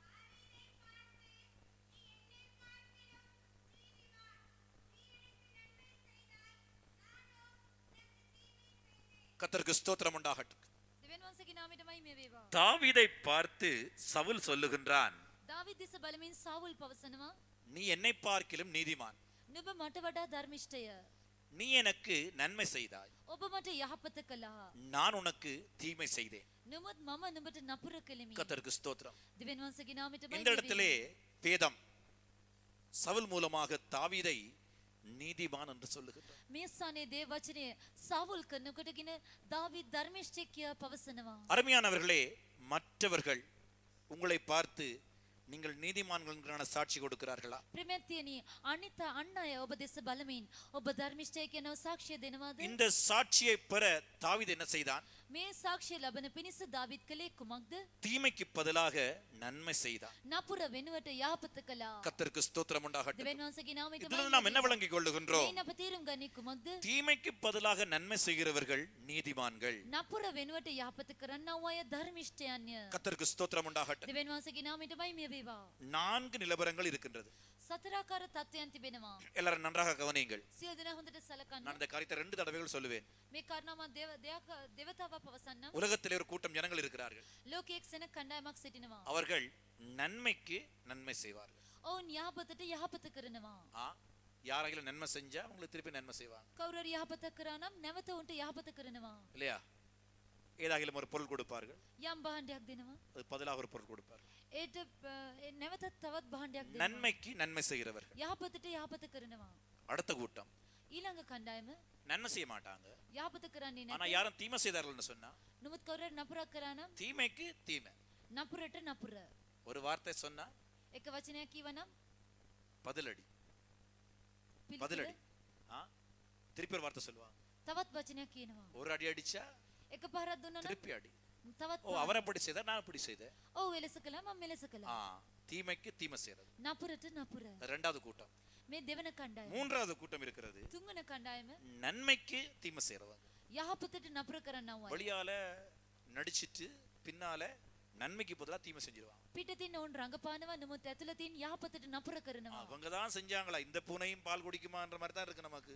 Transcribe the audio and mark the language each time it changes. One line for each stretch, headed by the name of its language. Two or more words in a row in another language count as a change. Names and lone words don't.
Tamil: கர்த்தருக்கு ஸ்தோத்திரம் உண்டாகட்டும்.
Sinhala: දෙවියන් වහන්සේගේ නාමයට මහිම වේවා.
Tamil: தாவீதை பார்த்து சவுல் சொல்லுகின்றான்,
Sinhala: දාවිද් දෙස බලමින් සාවුල් පවසනවා,
Tamil: நீ என்னை பார்க்கிலும் நீதிமான்,
Sinhala: නුඹ මට වඩා ධර්මිෂ්ඨය.
Tamil: நீ எனக்கு நன்மை செய்தாய்,
Sinhala: ඔබ මට යහපත කළා.
Tamil: நான் உனக்கு தீமை செய்தேன்.
Sinhala: නමුත් මම නුඹට නපුර කළෙමි.
Tamil: கர்த்தருக்கு ஸ்தோத்திரம்.
Sinhala: දෙවියන් වහන්සේගේ නාමයට
Tamil: இந்த
Sinhala: මහිම
Tamil: இடத்திலே
Sinhala: වේවා.
Tamil: பேதம். சவுல் மூலமாக தாவீதை நீதிமான் என்று சொல்லுகின்றார்.
Sinhala: මේ ස්ථානයේ දේව වචනය සාවුල් කරනකොටගෙන දාවීද් ධර්මිෂ්ඨයෙක් කියා පවසනවා.
Tamil: அருமையானவர்களே, மற்றவர்கள் உங்களை பார்த்து நீங்கள் நீதிமான்கள் என்கிற சாட்சி கொடுக்கிறார்களா?
Sinhala: ප්‍රියමැතියනි, අනිත් අන් අය ඔබ දෙස බලමින් ඔබ ධර්මිෂ්ඨයෙක් කියනව සාක්ෂිය දෙනවද?
Tamil: இந்த சாட்சியை பெற தாவீது என்ன செய்தான்?
Sinhala: මේ සාක්ෂිය ලබන පිණිස දාවීද් කළේ කුමක්ද?
Tamil: தீமைக்கு பதிலாக நன்மை செய்தான்.
Sinhala: නපුර වෙනුවට යහපත කළා.
Tamil: கர்த்தருக்கு ஸ்தோத்திரம் உண்டாகட்டும்.
Sinhala: දෙවියන් වහන්සේගේ නාමයට
Tamil: இதிலிருந்து நாம் என்ன விளங்கிக் கொள்ளுகின்றோம்?
Sinhala: මේ අප තීරුම් ගන්නේ කුමක්ද?
Tamil: தீமைக்கு பதிலாக நன்மை செய்கிறவர்கள் நீதிமான்கள்.
Sinhala: නපුර වෙනුවට යහපත කරන්නව අය ධර්මිෂ්ඨයන්ය.
Tamil: கர்த்தருக்கு ஸ்தோத்திரம் உண்டாகட்டும்.
Sinhala: දෙවියන් වහන්සේගේ නාමයට මහිමය වේවා.
Tamil: 4 நிலவரங்கள் இருக்கின்றது.
Sinhala: සතරාකාර තත්ත්වයන් තිබෙනවා.
Tamil: எல்லாரும் நன்றாக கவனியுங்கள்.
Sinhala: සියලු දෙනා හොඳට සලකන්න.
Tamil: நான் இந்த காரியத்தை 2 தடவைகள் சொல்லுவேன்.
Sinhala: මේ කාරණාව මම දෙවතාවක් පවසන්නම්.
Tamil: உலகத்திலே ஒரு கூட்டம் ஜனங்கள் இருக்கிறார்கள்.
Sinhala: ලෝකයේ එක්සෙන කණ්ඩායමක් සිටිනවා.
Tamil: அவர்கள் நன்மைக்கு நன்மை செய்வார்கள்.
Sinhala: ඔවුන් යහපතට යහපත කරනවා.
Tamil: யாராகிலும் நன்மை செஞ்சா அவங்களுக்கு திருப்பி நன்மை செய்வாங்க,
Sinhala: කවුරු හරි යහපත කරා නම් නැවත උන්ට යහපත කරනවා.
Tamil: இல்லையா? ஏதாகிலும் ஒரு பொருள் கொடுப்பார்கள்,
Sinhala: යම් භාණ්ඩයක් දෙනවා.
Tamil: அது பதிலாக ஒரு பொருள் கொடுப்பார்கள்.
Sinhala: ඒට නැවතත් තවත් භාණ්ඩයක් දෙනවා.
Tamil: நன்மைக்கு நன்மை செய்கிறவர்கள்.
Sinhala: යහපතට යහපත කරනවා.
Tamil: அடுத்த கூட்டம்
Sinhala: ඊළඟ කණ්ඩායම
Tamil: நன்மை செய்ய மாட்டாங்க,
Sinhala: යහපත කරන්නේ
Tamil: ஆனா
Sinhala: නැහැ.
Tamil: யாரும் தீமை செய்தார்கள்னு சொன்னா
Sinhala: නමුත් කවුරු හරි නපුරක් කරා නම්
Tamil: தீமைக்கு தீமை.
Sinhala: නපුරට නපුර.
Tamil: ஒரு வார்த்தை சொன்னா
Sinhala: එක වචනයක් කිව්වනම්
Tamil: பதிலடி,
Sinhala: පිළිතුර
Tamil: பதிலடி. திருப்பி ஒரு வார்த்தை சொல்லுவாங்க.
Sinhala: තවත් වචනයක් කියනවා.
Tamil: ஒரு அடி அடிச்சா
Sinhala: එක පාරක් දුන්නා නම්
Tamil: திருப்பி அடி.
Sinhala: තවත්
Tamil: ஓ, அவர் அப்படி செய்தார், நான் அப்படி செய்தேன்.
Sinhala: ඔව් එලෙස කළා මම මෙලෙස කළා.
Tamil: தீமைக்கு தீமை செய்யறது.
Sinhala: නපුරට නපුර.
Tamil: இரண்டாவது கூட்டம்.
Sinhala: මේ දෙවන කණ්ඩායම.
Tamil: மூன்றாவது கூட்டம் இருக்கிறது,
Sinhala: තුන්වන කණ්ඩායම
Tamil: நன்மைக்கு தீமை செய்யறவங்க.
Sinhala: යහපතට නපුර කරන්නව අය.
Tamil: வெளியால நடிச்சிட்டு பின்னால நன்மைக்கு பதிலா தீமை செஞ்சிருவாங்க.
Sinhala: පිටතින් ඔවුන් රඟපානවා නමුත් ඇතුළතින් යහපතට නපුර කරනවා.
Tamil: அவங்க தான் செஞ்சாங்களா, இந்த பூனையும் பால் குடிக்குமான்ற மாதிரி தான் இருக்கு நமக்கு.